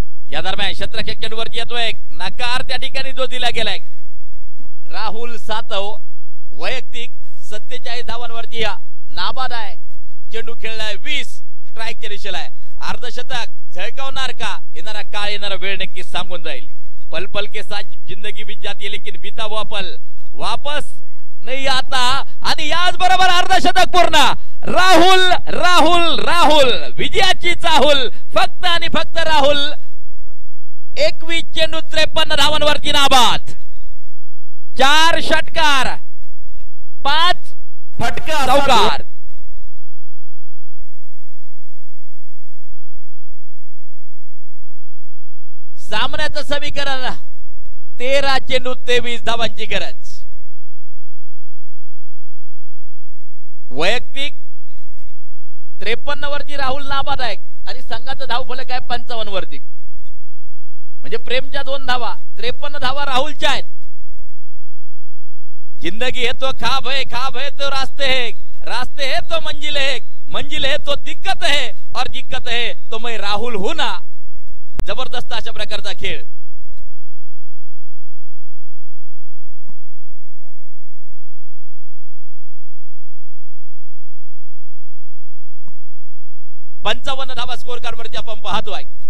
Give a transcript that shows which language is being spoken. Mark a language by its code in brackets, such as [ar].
[mr] या दरम्यान शतरक्षक चेंडूवरती येतोय. नकार त्या ठिकाणी जो दिला गेलाय. राहुल सातव वैयक्तिक 47 धावांवरती नाबाद आहे. चेंडू खेळलाय 20 स्ट्राईकच्या दिशेला आहे. अर्धशतक झळकावणार का? येणारा काळ, येणारा वेळ नक्कीच सांगून जाईल. [hi] पल पल के साथ जिंदगी बीत जाती है लेकिन बीता हुआ पल वापस नहीं आता. [mr] आणि याच बरोबर अर्धशतक पूर्ण. राहुल राहुल राहुल विजयाची चाहूल फक्त आणि फक्त राहुल. 21 चेंडू 53 धावांवरती नाबाद. 4 षटकार 5 फटका चौकार. सामन्याचं समीकरण 13 चेंडू 23 धावांची गरज. वैयक्तिक 53 वरती राहुल नाबाद आहे आणि संघाचं धावफलक आहे 55 वरती. म्हणजे प्रेमच्या 2 धावा, 53 धावा राहुलच्या आहेत. [hi] जिंदगी है तो ख्वाब है तो रास्ते है तो मंजिल है तो दिक्कत है और दिक्कत है तो मैं राहुल हूं ना. [mr] जबरदस्त अशा प्रकारचा खेळ. पंचावन्न धावा स्कोर कार्ड वरती आपण पाहतोय.